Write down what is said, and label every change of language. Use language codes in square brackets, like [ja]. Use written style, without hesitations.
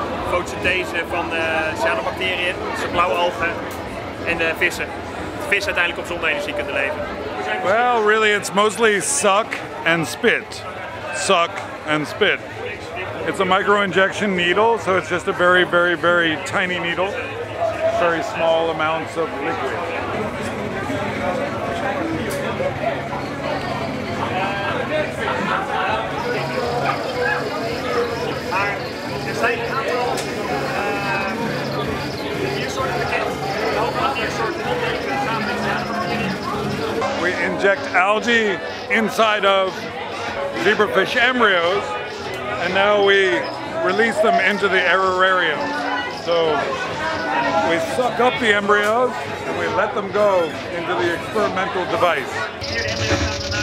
[nl] fotosynthese van de cyanobacteriën, dus de blauwalgen en de vissen. Dat vissen uiteindelijk op zonne-energie kunnen leven. [en] Well, really, it's mostly suck and spit. Suck and spit. It's a micro injection needle, so it's just a very, very, very tiny needle. Very small amounts of liquid. [nl] Er zijn een aantal diersoorten bekend. Ook andere soorten [en] We inject algae inside of zebrafish embryos, and now we release them into the aerarium. So we suck up the embryos and we let them go into the experimental device.